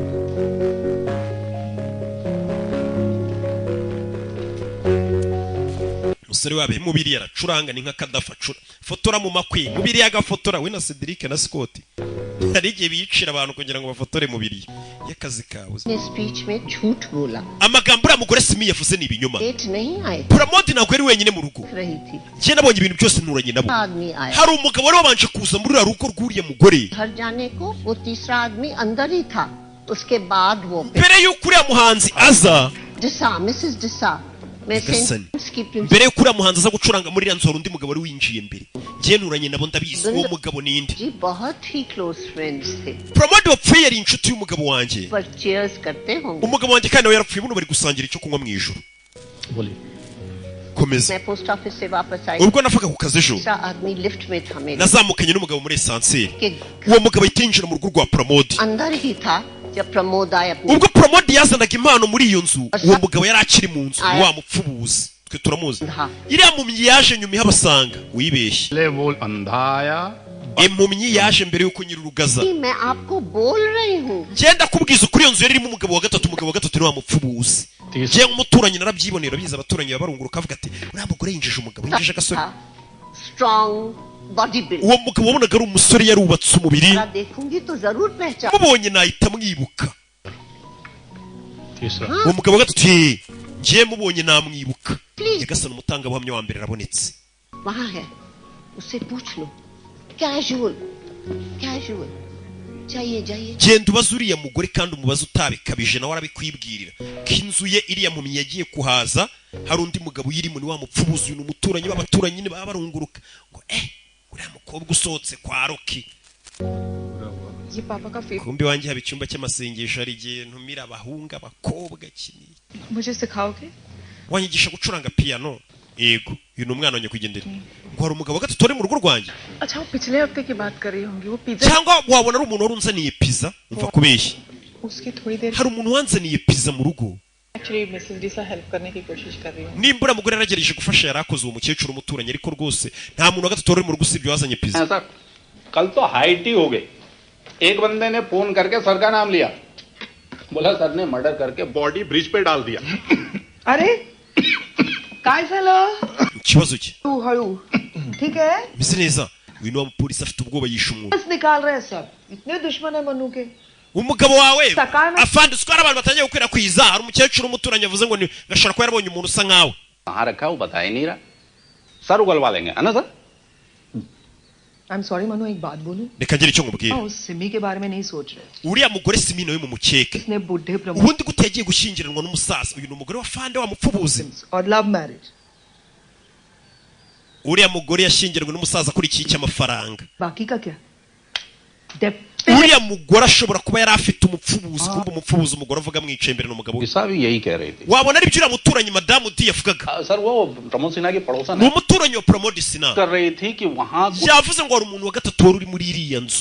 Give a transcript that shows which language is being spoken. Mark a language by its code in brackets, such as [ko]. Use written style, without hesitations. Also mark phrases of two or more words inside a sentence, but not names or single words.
[rw] umusore wabe mubiri yaracuranga ni nka kadafacura fotora mu makwe mubiri yagafotora we na Cedric na Scott hari igihe bicira abantu kugira ngo bafotore mubiri y'akazi kawe [hi] speech में झूठ बोला [rw] amagambo uriya mugore Simi yavuze ni ibinyoma [hi] डेट नहीं आए [rw] Pramod ntabwo ari wenyine mu rugo [hi] रही थी [rw] njye nabonye ibintu byose nturanye nabo [hi] आदमी आया [rw] hari umugabo wari wabanje kuza muri uriya rugo rw'uriya mugore [hi] घर जाने को वो तीसरा आदमी अंदर ही था उसके बाद वो [rw] mbere y'uko uriya muhanzi aza [hi] डिसा मिसेस डिसा [rw] Gasani mbere y'uko uriya muhanzi aza gucuranga muri iriya nzu hari undi mugabo wari winjiye mbere njye nturanye nabo ndabizi uwo mugabo ninde [hi] जी बहुत ही [en] close friends [hi] थे [rw] Pramod wapfuye yari inshuti y'umugabo wanjye [hi] पर चीयर्स करते होंगे [rw] umugabo wanjye kandi nawe yarapfuye buno bari gusangira icyo kunywa mu ijoro komeza [hi] मैं [en] post office [hi] से वापस आई [rw] ubwo nafaga ku kazi ejo [hi] तीसरा आदमी लिफ्ट में था मेरे [rw] nazamukanye n'umugabo muri esanseri [hi] के [rw] uwo mugabo ahita yinjira mu rugo rwa Pramod [hi] अंदर ही था जब प्रमोद आए अपने [rw] ubwo Pramod yazanaga impano muri iyo nzu uwo mugabo yari akiri mu nzu wa mupfubuzi twe turamuzi iriya mumyi yaje nyuma ihabasanga wibeshye [hi] वो अंधा आया [rw] impumyi yaje mbere yuko nyirurugaza [hi] मैं आपको बोल रही हूँ [rw] ngenda kubwiza ukuri iyo nzu yari irimo umugabo wa gatatu ni wa mupfubuzi ngiye nk'umuturanyi narabyibonera biza abaturanyi barunguruka avuga ati uriya mugore yinjije umugabo yinjije agasore [en] strong body build [rw] uwo mugabo wabonaga ari umusore yarubatse umubiri [hi] देखूंगी तो जरूर पहचान [rw] mubonye nahita mwibuka uwo mugabo wa gatatu ngiye mubonye namwibuka Nyagasani umutangabuhamya wa mbere arabonetse [hi] वहाँ है उससे पूछ लो [en] casual casual [hi] जाइए जाइए [rw] genda ubaze uriya mugore kandi umubaze utabikabije nawe arabikwibwirira ko inzu ye iriya mpumyi yagiye kuhaza hari undi mugabo uyirimo ni wa mupfubuzi uyu ni umuturanyi b'abaturanyi nyine baba barunguruka ngo uriya mukobwa usohotse kwa Roki kumbi wanjye haba icyumba cy'amasengesho hari igihe ntumira abahunga abakobwa kinini [hi] मुझे सिखाओगे [rw] wanyigisha gucuranga piano yego uyu ni umwana wanyakugendera ngo hari umugabo gatatu uri mu rugo rwanjye [hi] अच्छा वो पिछले हफ्ते की बात कर रही होंगी वो पिज्जा [rw] cyangwa wabona ari umuntu wari unzaniye pizza umva kubeshya [hi] उसकी थोड़ी देर [rw] hari umuntu wanzaniye pizza mu rugo [hi] एक्चुअली मिसेस डी से हेल्प करने की कोशिश कर रही हूं [rw] nimbura mugore yaragerageje gufasha yarakoze uwo mukecuru umuturanye ariko rwose nta muntu wa gatatu uri mu rugo usibye wazanye pizza [hi] ऐसा कल तो हाइट ही हो गई एक बंदे ने फोन करके सर का नाम लिया बोला सर ने मर्डर करके [en] body bridge [hi] पे डाल दिया [mr] अरे काय झालं [rw] ikibazo cye [mr] तू हळू [hi] ठीक है [rw] bise neza uyu ni wa mupolisi afite ubwoba yishe umuntu [hi] बस निकाल रहे हैं सब इतने दुश्मन है मनु के [rw] umugabo wawe afande twara abantu batangiye gukwirakwiza hari umukecuru umuturanye avuze ngo gashara ko yarabonye umuntu usa nkawe [hi] कहां रखा वो बता ही नहीं रहा सर उगलवा लेंगे है ना सर [en] I am sorry [hi] मनु एक बात बोलूं [rw] reka ngire icyo nkubwira [hi] उस सिमी के बारे में नहीं सोच रहे [rw] uriya mugore simi nawe mu mukeke [hi] इसने बुढ़े प्रमोद [rw] ubundi gute yagiye gushyingiranwa n'umusaza uyu ni umugore wa fande wa mupfubuzi [hi] और [en] love marriage [rw] uriya mugore yashyingiranwe n'umusaza akurikiye icy'amafaranga [hi] बाकी का क्या [rw] uriya mugore ashobora kuba yari afite umupfubuzi kumva umupfubuzi umugore avuga amwicaye imbere n'umugabo we [hi] सब यही कह रहे थे [rw] wabona ari byo uriya muturanyi madamu di yavugaga [hi] सर वो प्रमोद सिन्हा की पड़ोसन [rw] ni umuturanyi wa Promote Sina [hi] कर रही थी कि वहां [rw] yavuze ngo hari umuntu wa gatatu wari uri muri iriya nzu